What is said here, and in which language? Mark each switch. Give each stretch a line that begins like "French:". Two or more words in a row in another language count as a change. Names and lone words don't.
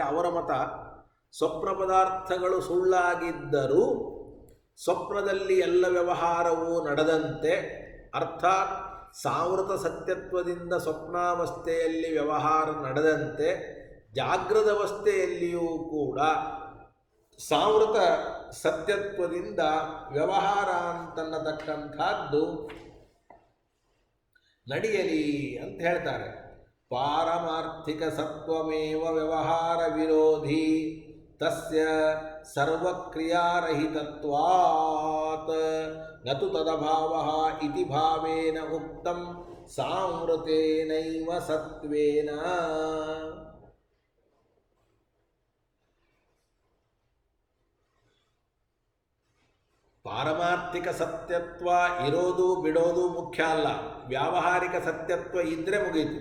Kannada: ಅವರ ಮತ ಸ್ವಪ್ನ ಪದಾರ್ಥಗಳು ಸುಳ್ಳಾಗಿದ್ದರೂ ಸ್ವಪ್ನದಲ್ಲಿ ಎಲ್ಲ ವ್ಯವಹಾರವೂ ನಡೆದಂತೆ, ಅರ್ಥಾತ್ ಸಾವೃತ ಸತ್ಯತ್ವದಿಂದ ಸ್ವಪ್ನಾವಸ್ಥೆಯಲ್ಲಿ ವ್ಯವಹಾರ ನಡೆದಂತೆ ಜಾಗೃತಾವಸ್ಥೆಯಲ್ಲಿಯೂ ಕೂಡ ಸಾವೃತ ಸತ್ಯತ್ವದಿಂದ ವ್ಯವಹಾರ ಅಂತನ್ನತಕ್ಕಂಥದ್ದು ನಡೆಯಲಿ ಅಂತ ಹೇಳ್ತಾರೆ.
Sanskrit: ಪಾರಮಾರ್ಥಿಕ ಸತ್ವಮೇವ ವ್ಯವಹಾರ ವಿರೋಧಿ ತಸ್ಯ ಸರ್ವಕ್ರಿಯಾರಹಿತತ್ವಾತ್ ನತು ತದಭಾವಃ ಇತಿ ಭಾವೇನ ಉಕ್ತಂ ಸಾಮೃತೇನೈವ ಸತ್ವೇನ.
Kannada: ಪಾರಮಾರ್ಥಿಕ ಸತ್ಯತ್ವ ಇರೋದು ಬಿಡೋದು ಮುಖ್ಯ ಅಲ್ಲ, ವ್ಯಾವಹಾರಿಕ ಸತ್ಯತ್ವ ಇದ್ದರೆ ಮುಗೀತು.